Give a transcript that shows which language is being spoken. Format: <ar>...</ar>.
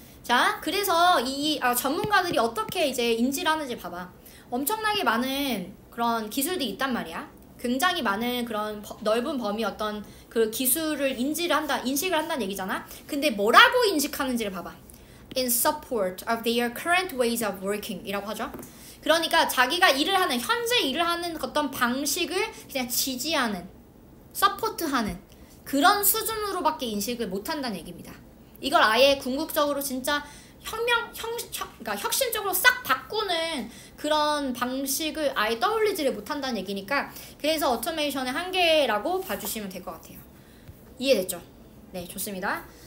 <ko>자, 그래서 이 전문가들이 어떻게 이제 인지를 하는지 봐봐. 엄청나게 많은 그런 기술들이 있단 말이야. 굉장히 많은 그런 넓은 범위 어떤 그 기술을 인식을 한다는 얘기잖아. 근데 뭐라고 인식하는지를 봐봐.</ko> <en>In support of their current ways of working</en> <ko>이라고 하죠. 그러니까 자기가 현재 일을 하는 어떤 방식을 그냥 지지하는, 서포트하는 그런 수준으로밖에 인식을 못한다는 얘기입니다. 이걸 아예 궁극적으로 진짜 그러니까 혁신적으로 싹 바꾸는 그런 방식을 아예 떠올리지를 못한다는 얘기니까, 그래서 오토메이션의 한계라고 봐주시면 될 것 같아요. 이해됐죠? 네, 좋습니다.</ko>